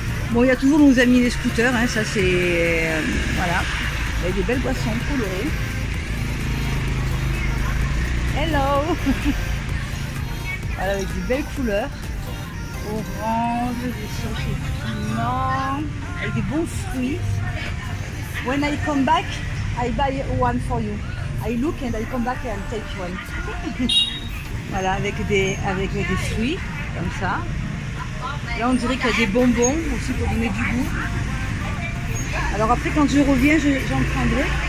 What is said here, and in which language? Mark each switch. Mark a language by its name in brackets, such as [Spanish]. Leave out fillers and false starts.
[French] Bon, il y a toujours nos amis les scooters, hein, ça c'est... voilà. Il y a des belles boissons colorées. Hello. Voilà, avec des belles couleurs. Orange, des sirop de piment, avec des bons fruits. [English] When I come back, I buy one for you. I look and I come back and take one. [French] Voilà, avec des fruits, comme ça. Là, on dirait qu'il y a des bonbons aussi pour donner du goût. Alors après, quand je reviens, j'en prendrai.